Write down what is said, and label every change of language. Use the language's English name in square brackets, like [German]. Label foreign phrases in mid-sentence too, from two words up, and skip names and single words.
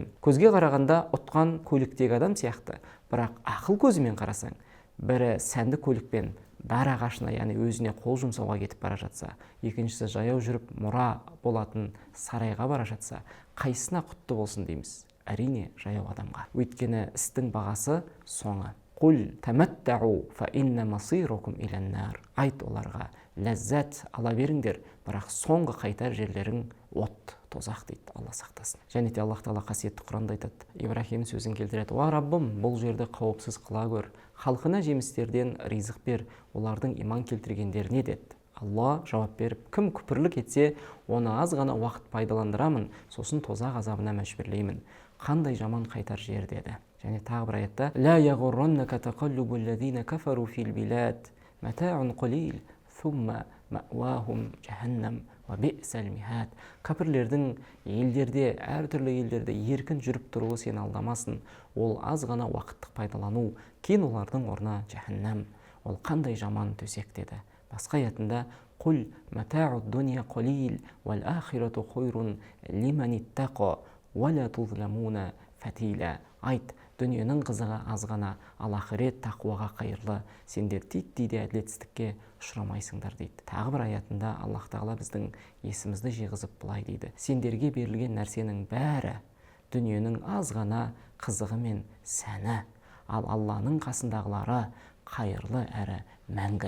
[Kazakh] Көзге қарағанда ұтқан көліктегі адам сияқты, бірақ ақыл көзімен қарасаң, бірі сәнді көлікпен дар ағашына, яғни өзіне қол жұмсауға кетіп бара жатса, екіншісі жаяу жүріп мұра болатын сарайға бара жатса, қайсысына құтты болсын дейміз? Әрине жаяу адамға. Өйткені істің бағасы соңы. [Arabic] «قل تمتعوا فإن مصيركم إلى النار». [Kazakh] Айт оларға: ләззат ала беріңдер, бірақ соңғы қайтар жерлерің от, тозақ дейді. Алла сақтасын. Және де Аллах Тағала қасиетті Құранда айтады. Ибрахим сөзін келтіреді: «Уа Раббым, бұл жерді қауіпсіз қыла көр, халқына жемістерден ризық бер, олардың иман келтіргендеріне» деді. Алла жауап беріп: «Кім күпірлік етсе, оны аз ғана уақыт пайдаландырамын, сосын тозақ азабына мәжбүрлеймін. Қандай жаман қайтар жер» деді. Және тағы бір аятта: [Arabic] «لا يغرنك تقلب الذين كفروا في البلاد متاع قليل ثم مأواهم جهنم وبئس المهاد». [Kazakh] Кәпірлердің елдерде, әртүрлі елдерде еркін жүріп тұруы сені алдамасын. Ол аз ғана уақыттық пайдалану, кейін олардың орны жаханнам. Ол қандай жаман төсек деді. Басқа аятында: [Arabic] قل متاع الدنيا قليل والآخرة خير لمن اتقى ولا تظلمون فتيلا. [Kazakh] Айт, дүниенің қызығы азғана, ал ақырет тақуаға қайырлы, сендер титтей де әділетсіздікке ұшырамайсыңдар дейді. Тағы бір аятында Аллах тағала біздің есімізді жиғызып былай дейді: сендерге берілген нәрсенің бәрі дүниенің азғана қызығы мен сәні, ал Алланың қасындағылары қайырлы әрі мәңгі.